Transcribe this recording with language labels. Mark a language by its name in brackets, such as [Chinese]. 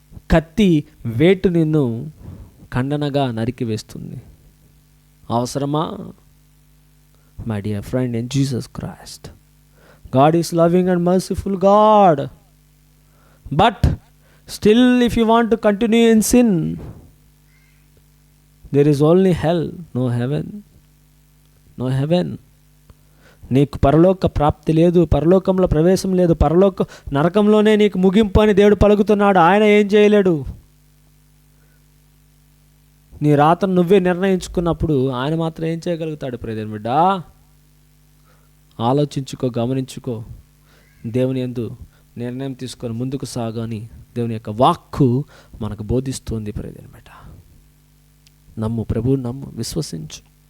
[Telugu] కత్తి వేటు నిన్ను ఖండనగా నరికి వేస్తుంది. అవసరమా? [English] My dear friend in Jesus Christ, God is loving and merciful God. But still, if you want to continue in sin, there is only hell, no heaven. No heaven. [Telugu] నీకు పరలోక ప్రాప్తి లేదు, పరలోకంలో ప్రవేశం లేదు, నరకంలోనే నీకు ముగింపు అని దేవుడు పలుకుతున్నాడు. ఆయన ఏం చేయలేడు. నీ రాతను నువ్వే నిర్ణయించుకున్నప్పుడు ఆయన మాత్రం ఏం చేయగలుగుతాడు? ప్రియమైన బిడ్డ, ఆలోచించుకో, గమనించుకో, దేవుని యందు నిర్ణయం తీసుకొని ముందుకు సాగని దేవుని యొక్క వాక్కు మనకు బోధిస్తుంది. ప్రియమైన బిడ్డ, నమ్ము, ప్రభువు నమ్ము, విశ్వసించు.